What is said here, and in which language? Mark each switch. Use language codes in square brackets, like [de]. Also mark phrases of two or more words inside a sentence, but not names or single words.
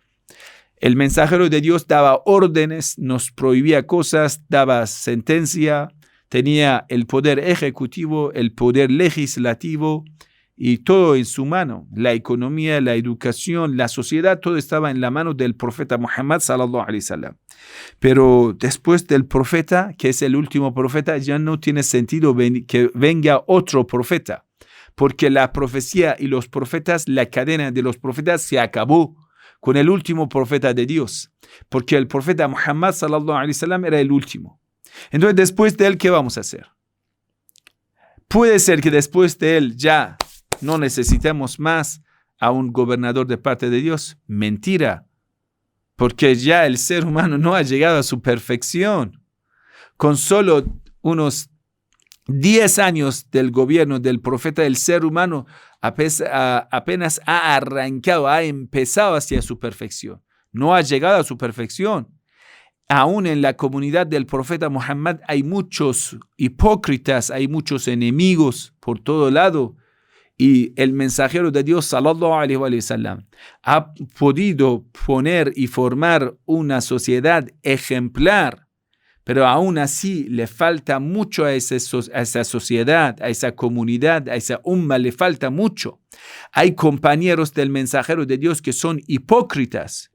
[es] El mensajero de Dios daba órdenes, nos prohibía cosas, daba sentencia, tenía el poder ejecutivo, el poder legislativo y todo en su mano. La economía, la educación, la sociedad, todo estaba en la mano del profeta Muhammad [ar] صلى الله عليه وسلم. [es] Pero después del profeta, que es el último profeta, ya no tiene sentido que venga otro profeta, porque la profecía y los profetas, la cadena de los profetas se acabó con el último profeta de Dios, porque el profeta Muhammad [ar] صلى الله عليه وسلم [es] era el último. Entonces, después de él, ¿qué vamos a hacer? Puede ser que después de él ya no necesitemos más a un gobernador de parte de Dios. Mentira, porque ya el ser humano no ha llegado a su perfección. Con solo unos 10 años del gobierno del profeta, el ser humano apenas ha arrancado, ha empezado hacia su perfección. No ha llegado a su perfección. Aún en la comunidad del profeta Muhammad hay muchos hipócritas, hay muchos enemigos por todo lado. Y el mensajero de Dios, [ar] صلى الله عليه وسلم, [es] ha podido poner y formar una sociedad ejemplar, pero aún así le falta mucho a esa sociedad, a esa comunidad, a esa umma, le falta mucho. Hay compañeros del mensajero de Dios que son hipócritas.